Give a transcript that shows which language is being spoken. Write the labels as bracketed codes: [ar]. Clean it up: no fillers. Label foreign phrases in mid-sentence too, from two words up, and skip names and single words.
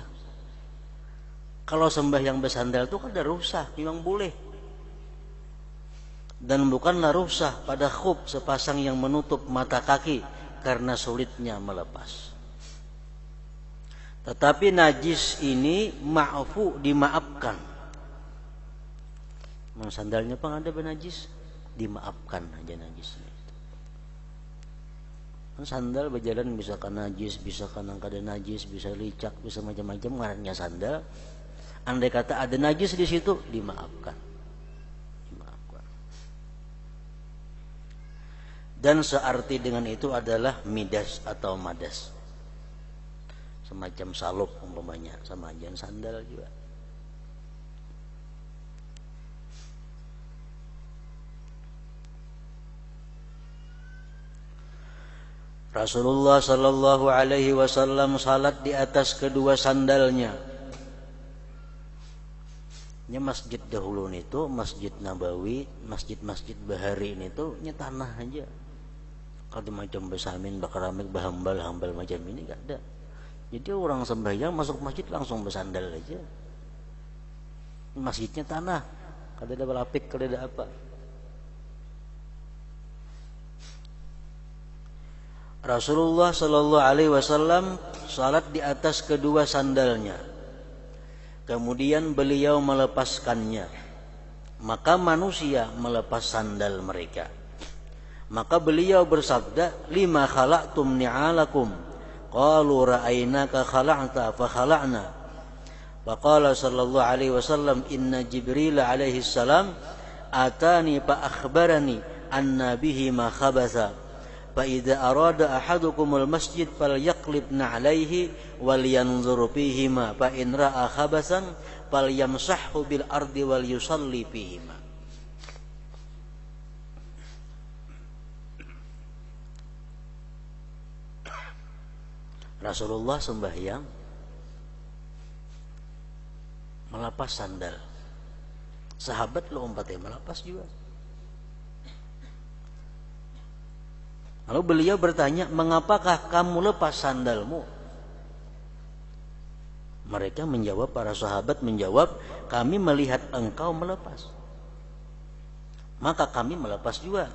[bjn] Kalau sembahyang bersandal itu kada rukhsah, memang boleh. [id] Dan bukanlah rukhsah pada khuf sepasang yang menutup mata kaki karena sulitnya melepas. Tetapi najis ini ma'fu, dimaafkan. [bjn] Sandalnya pang ada benajis, dimaafkan aja najisnya. Sandal berjalan bisa kena najis, bisa kena kada najis, bisa licak, bisa macam-macam ngarannya sandal. [id] Andai kata ada najis di situ, dimaafkan. Dimaafkan. Dan searti dengan itu adalah midas atau madas. Semacam salop umpamanya, sama aja sandal juga. Rasulullah [ar] صلى الله عليه وسلم [id] salat di atas kedua sandalnya. [bjn] Nya masjid dahulu itu, Masjid Nabawi, masjid-masjid bahari ini tuh nya tanah aja. Kalau macam besamin bakaramik bahambal-hambal macam ini gak ada. [id] Jadi orang sembahyang masuk masjid langsung bersandal aja. [bjn] Masjidnya tanah, kada ada belapik, kada ada apa. [id] Rasulullah [ar] صلى الله عليه وسلم [id] salat di atas kedua sandalnya. Kemudian beliau melepaskannya. Maka manusia melepas sandal mereka. Maka beliau bersabda, [ar] "لم خلعتم نعالكم?" قالوا رأيناك خلعت فخلعنا. فقال صلى الله عليه وسلم إن جبريل عليه السلام أتاني فأخبرني أن بهما خبثا. فإذا أراد أحدكم المسجد فليقلب نعليه ولينظر فيهما فإن رأى خبثا فليمسحه بالأرض وليصلي فيهما." [id] Rasulullah sembahyang melepas sandal. [bjn] Sahabat lo umpatnya melepas juga. Lalu beliau bertanya, "Mengapakah kamu lepas sandalmu?" [id] Mereka menjawab, para sahabat menjawab, "Kami melihat engkau melepas, maka kami melepas juga."